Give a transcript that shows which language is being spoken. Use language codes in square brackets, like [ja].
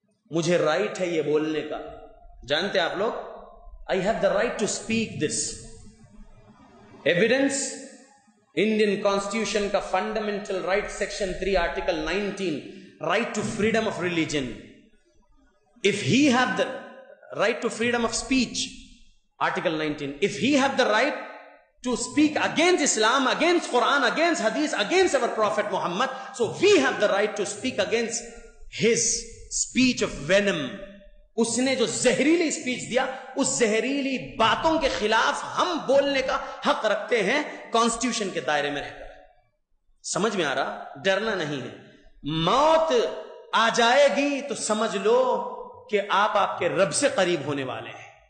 [ur] مجھے رائٹ ہے یہ بولنے کا, جانتے آپ لوگ, [en] I have the right to speak this. Evidence Indian constitution کا fundamental right section 3 article 19 right to freedom of religion. If he have the right to freedom of speech, article 19, if he have the right to speak against Islam, against Quran, against Hadith, against our Prophet Muhammad, so we have the right to speak against his speech of venom. [ur] اس نے جو زہریلی speech دیا, اس زہریلی باتوں کے خلاف ہم بولنے کا حق رکھتے ہیں کانسٹیٹیوشن کے دائرے میں رہ کر. سمجھ میں آ رہا؟ ڈرنا نہیں ہے. موت آ جائے گی تو سمجھ لو کہ آپ کے رب سے قریب ہونے والے ہیں.